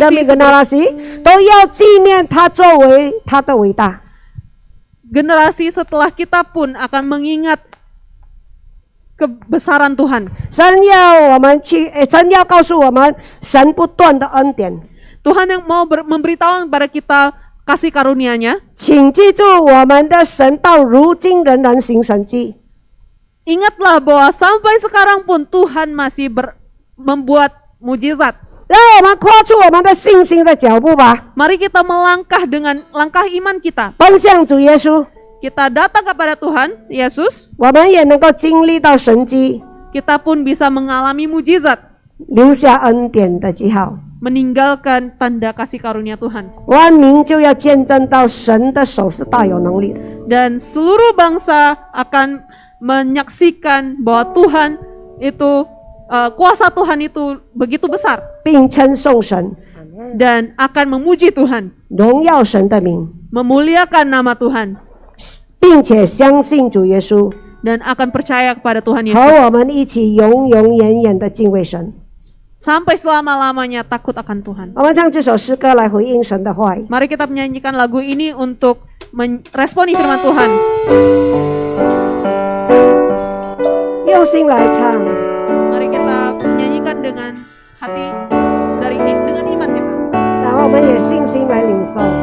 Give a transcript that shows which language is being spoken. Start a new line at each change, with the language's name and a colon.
Indonesian: demi generasi
Chinese: 都要纪念他作为他的伟大。
Indonesian: generasi setelah kita pun akan mengingat kebesaran Tuhan.
Chinese: 神要告诉我们神不断的恩典。
Indonesian: Tuhan yang mau memberitahu kepada kita kasih karunia-Nya.
Chinese: 请记住，我们的神到如今仍然行神迹。
Indonesian: Ingatlah bahwa sampai sekarang pun Tuhan masih membuat mujizat.
Chinese: 让我们跨出我们的信心的脚步吧，
Indonesian: Mari kita melangkah dengan langkah iman kita.
Chinese: 奔向主耶稣，
Indonesian: Kita datang kepada Tuhan Yesus,
Chinese: 我们也能够经历到神迹，
Indonesian: kita pun bisa mengalami mujizat,
Chinese: 留下恩典的记号。
Indonesian: meninggalkan tanda kasih karunia Tuhan.
Chinese: 万民就要见证到神的手是大有能力的。
Indonesian: Dan seluruh bangsa akan menyaksikan bahwa Tuhan itu kuasa Tuhan itu begitu besar
Chinese: 并称颂神，
Indonesian: dan akan memuji Tuhan,
Chinese: 荣耀神的名，
Indonesian: memuliakan nama Tuhan
Chinese: 并且相信主耶稣，
Indonesian: dan akan percaya kepada Tuhan
Chinese: 和
Indonesian: Yesus
Chinese: 我们一起永永远远的敬畏神。
Indonesian: sampai selama-lamanya takut akan Tuhan.
Chinese: 我们唱这首诗歌来回应神的话语。
Indonesian: Mari kita menyanyikan lagu ini untuk meresponi firman Tuhan.
Chinese: 用心来唱，
Indonesian: Mari kita menyanyikan dengan hati dengan iman kita
Chinese: 然后我们也信心来领受。